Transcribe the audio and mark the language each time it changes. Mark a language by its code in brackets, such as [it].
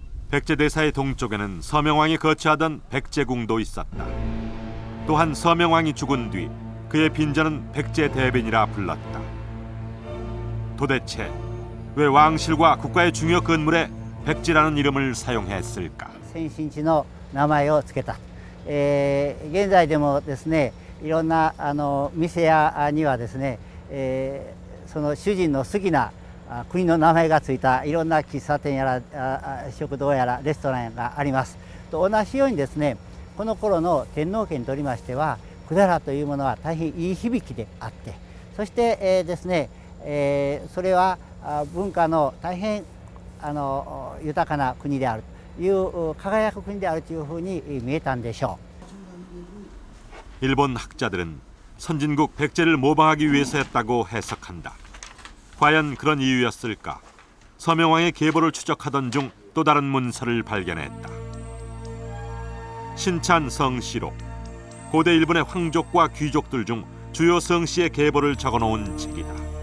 [ko] 백제 대사의 동쪽에는 서명왕이 거처하던 백제궁도 있었다. 또한 서명왕이 죽은 뒤 그의 빈전은 백제 대변이라 불렀다. 도대체 왜 왕실과 국가의 중요 건물에 백제라는 이름을 사용했을까? [ja] 先進地の名前を付けた。現在でもですね、いろんな店屋にはですね、その主人の好きな国の名前がついたいろんな喫茶店やら食堂やらレストランがあります。と同じようにですね、この頃の天皇家にとりましては、百済というものは大変いい響きであって、そしてですね。それは文化の大変豊かな国であるという輝く国であるというふうに見えたんでしょう。 [ko] 일본 학자들은 선진국 백제를 모방하기 위해서였다고 해석한다. 과연 그런 이유였을까? 서명왕의 계보를 추적하던 중 또 다른 문서를 발견했다. 신찬 성시록, 고대 일본의 황족과 귀족들 중 주요 성씨의 계보를 적어놓은 책이다.